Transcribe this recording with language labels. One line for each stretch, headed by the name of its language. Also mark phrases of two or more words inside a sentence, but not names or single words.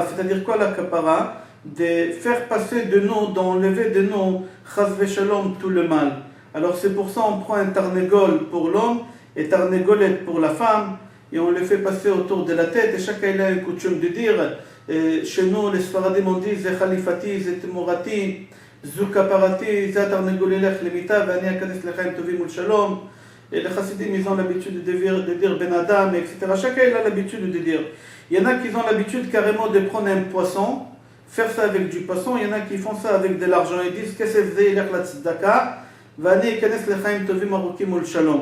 French: C'est-à-dire quoi la kapara? De faire passer de nous, d'enlever de nous,
Hebrew: חס ושלום,
French: tout le mal. Alors c'est pour ça qu'on prend un tarnegol pour l'homme et tarnegolette pour la femme. Et on le fait passer autour de la tête, et chacun a une coutume de dire, chez nous les Sfaradim on dit,
Hebrew: זה חליפתי, זה תמורתי, זו כפרתי, זה תרנגול ילך למיתה, ואני אכנס לחיים טובים ולשלום.
French: Et les Chassidim, ils ont l'habitude de dire
Hebrew: בן אדם,
French: etc. Chacun a l'habitude de dire. Il y en a qui ont l'habitude carrément de prendre un poisson, faire ça avec du poisson. Il y en a qui font ça avec de l'argent. Ils disent, qu'est-ce que c'est
Hebrew: ילך לצדקה, ואני אכנס לחיים טובים ארוכים ולשלום.